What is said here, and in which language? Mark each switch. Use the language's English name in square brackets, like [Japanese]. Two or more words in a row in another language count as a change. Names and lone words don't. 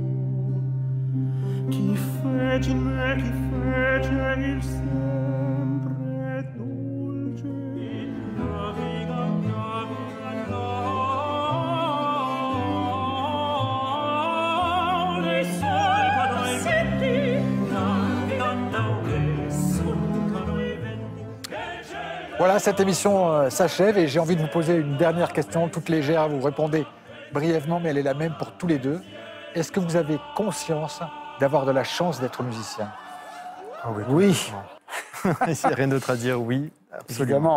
[Italian] Chi fece in me, chi fece il sempre dolce. Naviga, le solcano i venti, navigando le solcano i venti. [French] Voilà, cette émission s'achève et j'ai envie de vous poser une dernière question, toute légère. Vous répondez brièvement, mais elle est la même pour tous les deux. Est-ce que vous avez conscience d'avoir de la chance d'être musicien? Oui. Il n'y a rien d'autre à dire, oui, absolument.